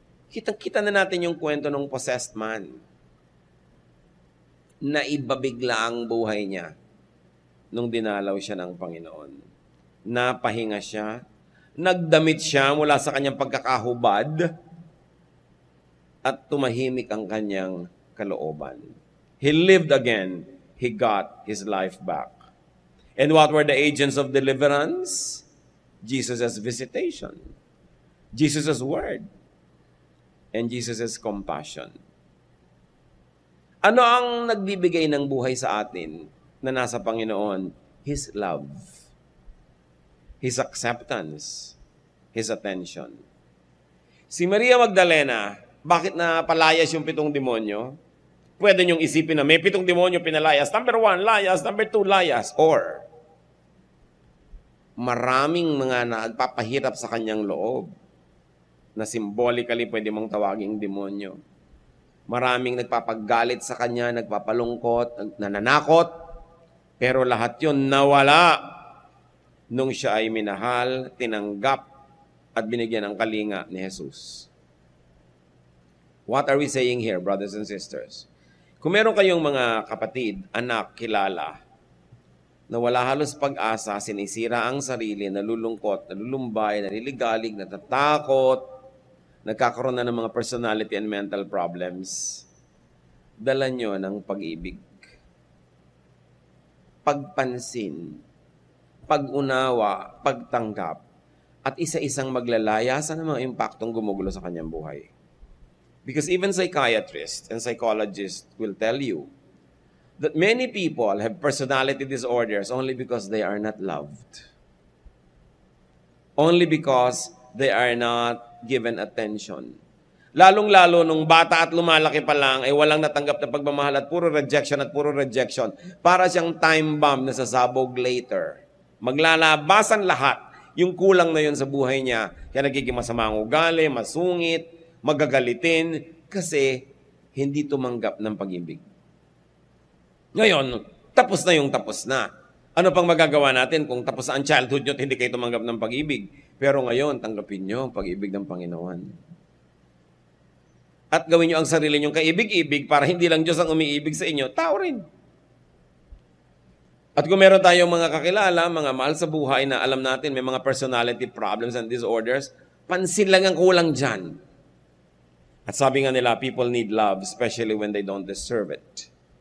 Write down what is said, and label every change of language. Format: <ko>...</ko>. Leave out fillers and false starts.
<tl>Kitang-kita na natin yung kwento ng possessed man na ibabigla ang buhay niya nung dinalaw siya ng Panginoon. Napahinga siya, nagdamit siya mula sa kanyang pagkakahubad at tumahimik ang kanyang kalooban.</tl> <en>He lived again. He got his life back. And what were the agents of deliverance? Jesus' visitation, Jesus' word, and Jesus' compassion.</en> <tl>Ano ang nagbibigay ng buhay sa atin na nasa Panginoon?</tl> <en>His love. His acceptance, His attention.</en> <tl>Si Maria Magdalena, bakit na palayas yung 7 demonyo? Pwede niyong isipin na may 7 demonyo pinalayas. Number 1, layas. Number 2, layas. Or, maraming mga nagpapahirap sa kanyang loob na symbolically pwede mong tawaging demonyo. Maraming nagpapagalit sa kanya, nagpapalungkot, nananakot, pero lahat yun nawala nung siya ay minahal, tinanggap, at binigyan ng kalinga ni Jesus.</tl> <en>What are we saying here, brothers and sisters?</en> <tl>Kung meron kayong mga kapatid, anak, kilala, na wala halos pag-asa, sinisira ang sarili, nalulungkot, nalulumbay, naliligalig, natatakot, nagkakaroon na ng mga</tl> <en>personality and mental problems,</en> <tl>dala nyo ng pag-ibig, pagpansin, pag-unawa, pagtanggap, at isa-isang maglalaya sa mga impaktong gumugulo sa kanyang buhay.</tl> <en>Because even psychiatrists and psychologists will tell you that many people have personality disorders only because they are not loved. Only because they are not given attention.</en> <tl>Lalong-lalo nung bata at lumalaki pa lang ay walang natanggap na pagmamahal at puro rejection. Para siyang time bomb na sasabog later. Maglalabasan lahat yung kulang na yun sa buhay niya. Kaya nagiging masama ang ugali, masungit, magagalitin, kasi hindi tumanggap ng pag-ibig. Ngayon, tapos na yung tapos na. Ano pang magagawa natin kung tapos na ang childhood nyo at hindi kayo tumanggap ng pag-ibig? Pero ngayon, tanggapin nyo ang pag-ibig ng Panginoon. At gawin nyo ang sarili nyong kaibig-ibig para hindi lang Diyos ang umiibig sa inyo, tao rin. At kung meron tayong mga kakilala, mga mahal sa buhay na alam natin may mga</tl> <en>personality problems and disorders,</en> <tl>pansin lang ang kulang dyan. At sabi nga nila,</tl> <en>people need love, especially when they don't deserve it.</en>